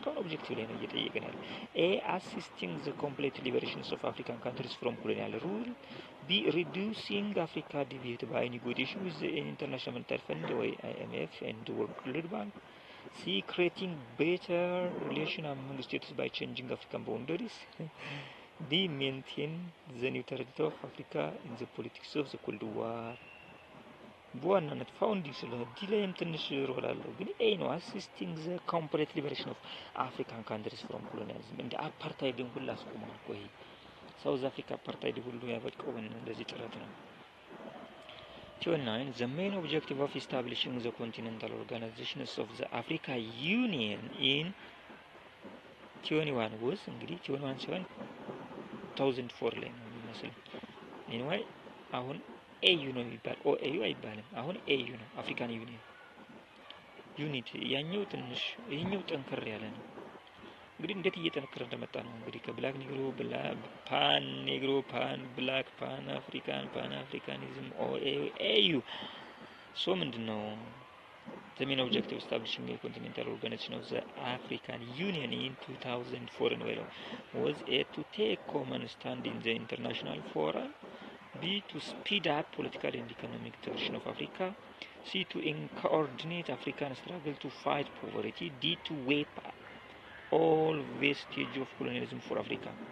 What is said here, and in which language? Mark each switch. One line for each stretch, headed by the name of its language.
Amharic: እስካሁን ኦብጀክቲቭ ላይ ነው እየጠየቀን ያለው። A.
English: assisting the complete liberation of African countries from colonial rule. B. reducing Africa debt by negotiation with the International Monetary Fund or IMF and the World Bank. C. creating better relation among states by changing African boundaries. D. maintain the neutrality of Africa in the politics of the Cold War.
Amharic: በዋናነት ፋውንዲንግ ስለሆነ ዲ ላይም ትንሽ ሮል አለው። ግን ኤ ነው አሲስቲንግ ዘ ኮምፕሊት ሊበሬሽን ኦፍ አፍሪካን ካንትሪስ ፍሮም ኮሎኒያሊዝም። እንደ አፓርታይድን ሁሉ አስቆሟል እኮ ይሄ ሳውዝ አፍሪካ አፓርታይድ ሁሉ ያበቃው እንደዚህ ጥረት ነው።
English: 29 the main objective of establishing the continental organizations of the Africa Union in 21 was
Amharic: እንግዲህ 21 ሲሆን 2004 ላይ ነው የሚመስለው። anyway አሁን ኤዩ ነው የሚባል ኦኤዩ አይባልም። አሁን ኤዩ ነው አፍሪካን ዩኒየን ዩኒት። ያኛው ትንሽ ይሄኛው ጠንከር ያለ ነው። እንግዲህ እንዴት እየጠነከረ እንደመጣ ነው እንግዲህ ከብላክ ኔግሮ ፓን ኔግሮ ፓን ብላክ ፓን አፍሪካኒዝም ኦኤዩ ኤዩ ሶ ምንድነው
English: the main objective of establishing a continental organization of the African Union in 2004 was A. to take common stand in the international forum. B. to speed up political and economic integration of Africa. C. to coordinate African struggle to fight poverty. D. to wipe all vestige of colonialism for Africa.